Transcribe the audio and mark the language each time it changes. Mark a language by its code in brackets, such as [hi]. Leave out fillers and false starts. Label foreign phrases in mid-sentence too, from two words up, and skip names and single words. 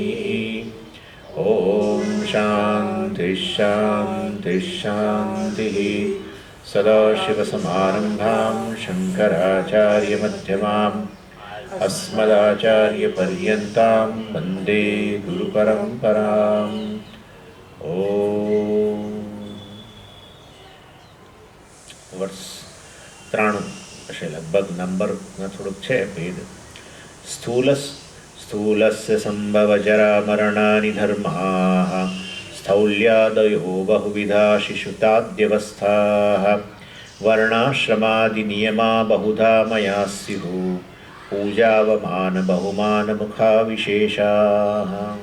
[sa] ॐ शान्तिः शान्तिः शान्तिः। सदाशिवसमारम्भां शङ्कराचार्यमध्यमाम् अस्मदाचार्यपर्यन्तां वन्दे गुरुपरम्पराम्। [gu] વર્ષ 93 હશે લગભગ, નંબરમાં થોડુંક છે ભેદ. [sa] स्थूलस्य सम्भवजरामरणानि धर्माः स्थौल्यादयो बहुविधा शिशुताद्यवस्थाः वर्णाश्रमादिनियमा बहुधा मया स्युः पूजावमान बहुमान मुखा विशेषाः.